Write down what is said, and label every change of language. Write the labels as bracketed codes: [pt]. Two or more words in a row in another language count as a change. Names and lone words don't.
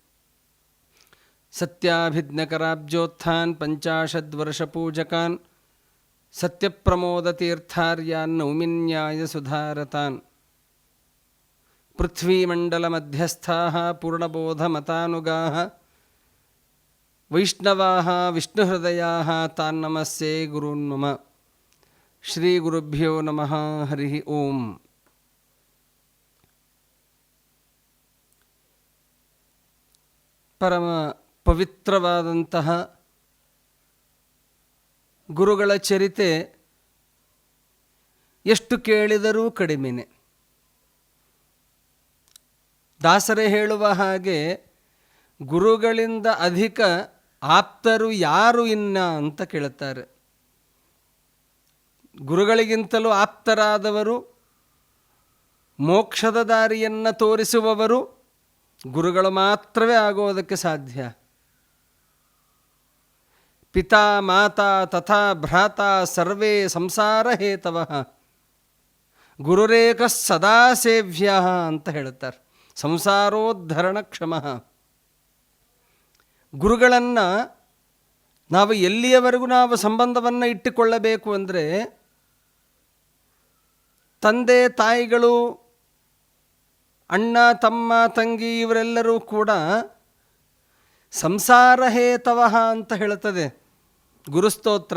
[sa] ಸತ್ಯಾಭಿಜ್ಞಕರಾಬ್ಜೋತ್ಥಾನ್ ಪಂಚಾಶದ್ವರ್ಷಪೂಜಕಾನ್ ಸತ್ಯಪ್ರಮೋದತೀರ್ಥಾರ್ಯಾನ್ ನೌಮಿನ್ಯಾಯಸುಧಾರತಾನ್. ಪೃಥ್ವೀಮಂಡಲಮಧ್ಯಸ್ಥಾಃ ಪೂರ್ಣಬೋಧಮತಾನುಗಾಃ ವೈಷ್ಣವಾಃ ವಿಷ್ಣುಹೃದಯಾಃ ತಾನ್ ನಮಸ್ಸೇ ಗುರೂನ್ ಮಮ. ಶ್ರೀ ಗುರುಭ್ಯೋ ನಮಃ. ಹರಿ ಓಂ. [kn] ಪರಮ ಪವಿತ್ರವಾದಂತಹ ಗುರುಗಳ ಚರಿತೆ ಎಷ್ಟು ಕೇಳಿದರೂ ಕಡಿಮೆನೆ. ದಾಸರೇ ಹೇಳುವ ಹಾಗೆ ಗುರುಗಳಿಂದ ಅಧಿಕ ಆಪ್ತರು ಯಾರು ಇನ್ನ ಅಂತ ಕೇಳುತ್ತಾರೆ. ಗುರುಗಳಿಗಿಂತಲೂ ಆಪ್ತರಾದವರು, ಮೋಕ್ಷದ ದಾರಿಯನ್ನು ತೋರಿಸುವವರು ಗುರುಗಳು ಮಾತ್ರವೇ ಆಗೋದಕ್ಕೆ ಸಾಧ್ಯ. [sa] ಪಿತಾ ಮಾತಾ ತಥಾ ಭ್ರಾತಾ ಸರ್ವೇ ಸಂಸಾರ ಹೇತವಃ ಗುರುರೇಕ ಸದಾ ಸೇವ್ಯ [kn] ಅಂತ ಹೇಳುತ್ತಾರೆ. [sa] ಸಂಸಾರೋದ್ಧರಣ ಕ್ಷಮಃ. [kn] ಗುರುಗಳನ್ನು ನಾವು ಎಲ್ಲಿಯವರೆಗೂ ನಾವು ಸಂಬಂಧವನ್ನು ಇಟ್ಟುಕೊಳ್ಳಬೇಕು ಅಂದರೆ, ತಂದೆ ತಾಯಿಗಳು, ಅಣ್ಣ ತಮ್ಮ ತಂಗಿ ಇವರೆಲ್ಲರೂ ಕೂಡ [sa] ಸಂಸಾರ ಹೇತವಃ [kn] ಅಂತ ಹೇಳುತ್ತದೆ ಗುರುಸ್ತೋತ್ರ.